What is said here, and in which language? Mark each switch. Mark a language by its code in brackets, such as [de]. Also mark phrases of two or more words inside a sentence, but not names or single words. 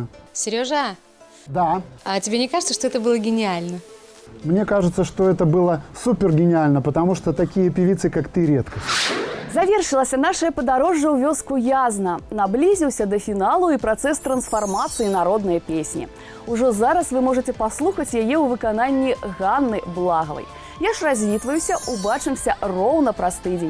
[ru] Сережа, Да. а тебе не кажется, что это было гениально? Мне кажется, что это было супер гениально, потому что такие певицы, как ты, редко. [be] Завершылася наше падарожжа ў вёску Язна. Наблізіўся да фіналу і працэс трансфармацыі народнай песні. Ужо зараз вы можете паслухаць яе ў выкананні Ганны Благовай. Я ж развітваюся, убачымся роўна праз тыдзень.